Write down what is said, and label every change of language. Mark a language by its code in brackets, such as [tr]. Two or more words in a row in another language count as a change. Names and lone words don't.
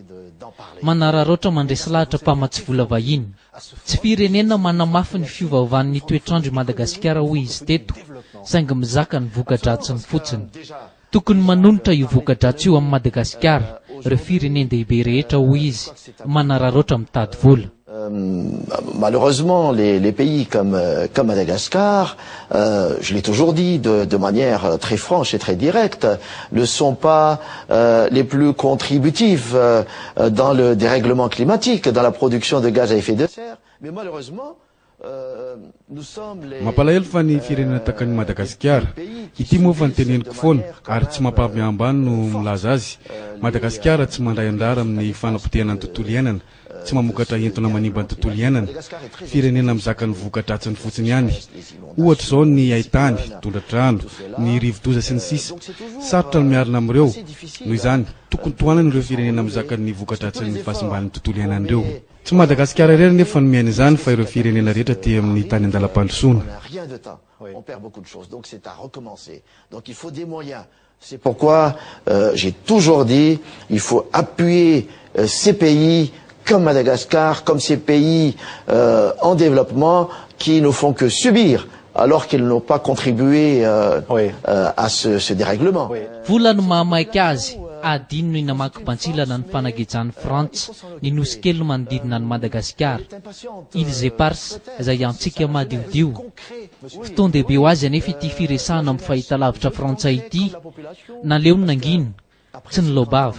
[mg] Manararoatra mandresy lahatra mpamatsy vola vahiny. Tsy firenena manamafy ny fiovaovan'ny toetrandro Madagasikara hoy izy teto, saingy mizaka ny voka-dratsiny fotsiny. Tokony manonitra io voka-dratsy io amin'ny Madagasikara, ireo firenena-dehibe rehetra hoy izy, manararoatra mitady vola. [fr] Malheureusement, les pays comme Madagascar, je l'ai toujours dit de manière très franche et très directe, ne sont pas les plus contributifs dans le dérèglement climatique, dans la production de gaz à effet de serre. Mais malheureusement, nous sommes les... [mg] Mampalahelo fa ny firenena takan'i Madagasikara ity moa fa niteneniko foana ary tsy mampavy ambany no milaza azy. Madagasikara tsy mandray andrara amin'ny fanapotehana ny tontolo iainana, tsy mamokatra entona manimba ny tontolo iainana, firenena mizaka ny voka-dratsiny fotsiny ihany. Ohatra zao ny haitany, tondratrano, ny rivo-doza sy ny sisa. Sarotra ny miarina amin'ireo. Noho izany, tokony tohanana ireo firenena mizaka ny voka-dratsiny fahasimban'ny tontolo iainan'ireo. tsy Madagasikara irery nefa miaina izany fa ireo firenena rehetra ty amin'ny tany andalam-pandrosoana. [fr] Rien de temps, on perd beaucoup de choses, donc c'est à recommencer. Donc il faut des moyens. C'est pourquoi j'ai toujours dit, il faut appuyer ces pays comme Madagascar, comme ces pays en développement qui ne font que subir alors qu'ils n'ont pas contribué à ce dérèglement. [mg] Volany mahamaiky azy adino ny namaky-pantsilana ny fanagejany Frantsa ny nosy kely manodidina ny Madagasikara. Îles Éparses izay antsika madiodio. Fotoan-dehibe ho azy anefa ity firesahana amin'ny fahitalavitra Frantsay ity naleo ny nangina tsy ny lobava.